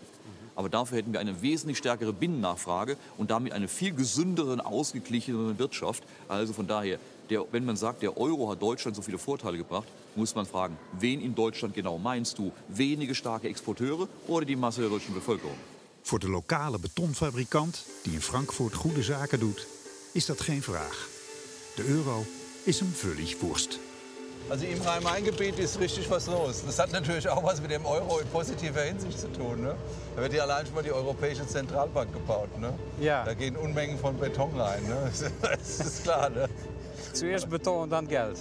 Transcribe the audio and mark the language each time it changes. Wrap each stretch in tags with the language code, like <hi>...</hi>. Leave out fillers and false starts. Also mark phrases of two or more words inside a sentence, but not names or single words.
<de>Aber dafür hätten wir eine wesentlich stärkere Binnennachfrage und damit eine viel gesündere, ausgeglichenere Wirtschaft. Also von daher, wenn man sagt, der Euro hat Deutschland so viele Vorteile gebracht, muss man fragen, wen in Deutschland genau meinst du? Wenige starke Exporteure oder die Masse der deutschen Bevölkerung?</de> <nl>Voor de lokale betonfabrikant, die in Frankfurt goede zaken doet, is dat geen vraag. De euro is hem</nl> <de>völlig Wurst. Also im Rhein-Main-Gebiet ist richtig was los. Das hat natürlich auch was mit dem Euro in positiver Hinsicht zu tun. Ne? Da wird ja allein schon mal die Europäische Zentralbank gebaut. Ne? Ja. Da gehen Unmengen von Beton rein. Ne? Das ist klar. Ne? Zuerst Beton und dann Geld.</de>